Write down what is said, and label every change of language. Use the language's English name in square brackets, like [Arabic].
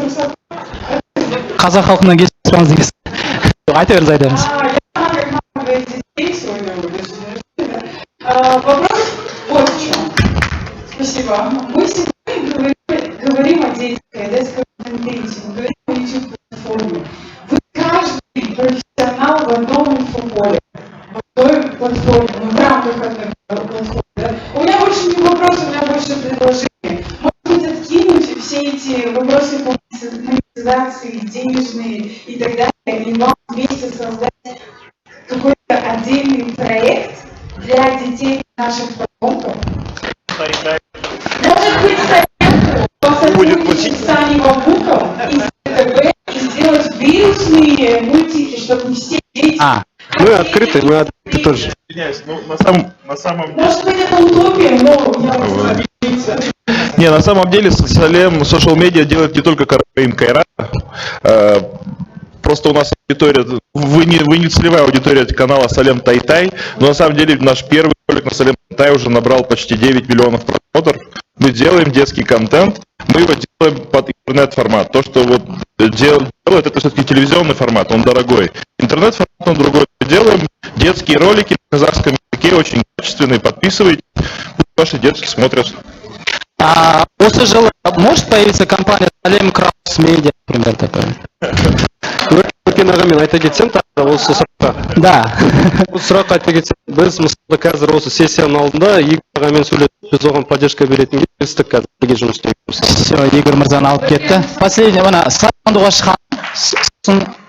[Kazakh] Қазақ халқынан кешіріңіз дегенсіз. Айта беріңіз, айтамыз. [Russian] Вопрос вот в чем. Спасибо. Мы сегодня говорим о детском контенте, мы говорим о YouTube-платформе. Вы каждый профессионал в одном инфополе, в одной платформе, в рамках одной платформы. Да? У меня больше не вопрос, у меня больше предложение. Может быть, откинуть все эти вопросы по монетизации, денежные и так далее, и вам вместе создать какой-то отдельный проект для детей наших потомков. Может быть, сотрудничать с Аней Бабуком и с ТТБ и сделать вирусные мультики, чтобы не все дети... Мы открыты тоже. Извиняюсь, ну на самом... Может быть, это утопия, но я вас объясниться. Не, на самом деле Салем Social Media делает не только Караим Кайрат. Просто у нас аудитория, вы не целевая аудитория канала Салем Тай-Тай, но на самом деле наш первый ролик на Салем Тай уже набрал почти 9 миллионов просмотров. Мы делаем детский контент, мы его делаем под интернет-формат. То, что вот делает, это все-таки телевизионный формат, он дорогой. Интернет-формат он другой. Мы делаем детские ролики на казахском языке, очень качественные, подписывайтесь, ваши детки смотрят. [Kazakh] Осы жылы [Russian] может появиться компания Салем Краус Медиа, например, такая? [Kazakh] Өркен аға, мен айта кетсем, осы сұраққа. [Russian] Да. [Kazakh] Осы сұраққа айта кетсем, біз мысалы қазір осы сессияның алдында Игорь ағамен сөйлесіп, біз оған поддержка беретін келістік қазір бірге жұмыс істейміз. Все, Игорь мырзаны алып кетті. Последний, мына сандуға шыққан.